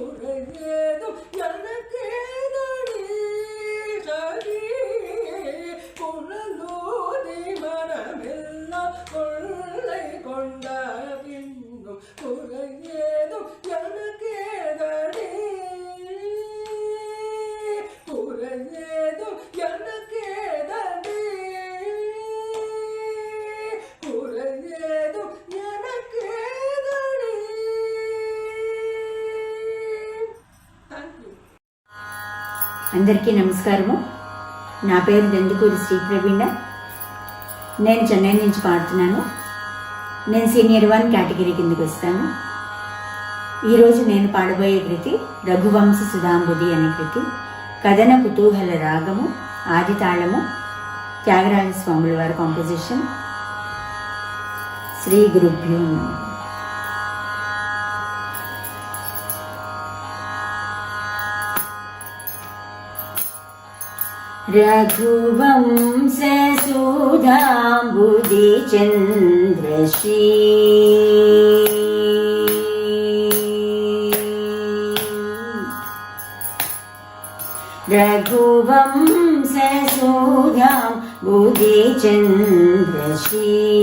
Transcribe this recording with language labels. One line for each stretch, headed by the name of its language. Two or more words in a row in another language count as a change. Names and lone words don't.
Tamil: குறையேதும் எனக்கேதடி சரி குழலோதி மனமெல்லாம் கொள்ளை கொண்ட பின்னும் குறையேதும் எனக்கேதடி குறையேதும் எனக்கேதடி குறையேதும் எனக்கேதடி.
English: thank you.
Telugu: అందరికీ నమస్కారము. నా పేరు దందుకూరి శ్రీ ప్రవీణ. నేను చెన్నై నుంచి పాడుతున్నాను. నేను
English: senior 1 category
Telugu: కిందకి వస్తాను. ఈరోజు నేను పాడబోయే కృతి రఘువంశ సుధాంబుది అనే కృతి. కథన కుతూహల రాగము, ఆది తాళము, త్యాగరాజ స్వాముల వారి కాంపోజిషన్.
Sanskrit: శ్రీ గురుభ్యో నమః. रघुवंश सुधांबुदि चंद्रश्री रघुवंश सुधांबुदि चंद्रश्री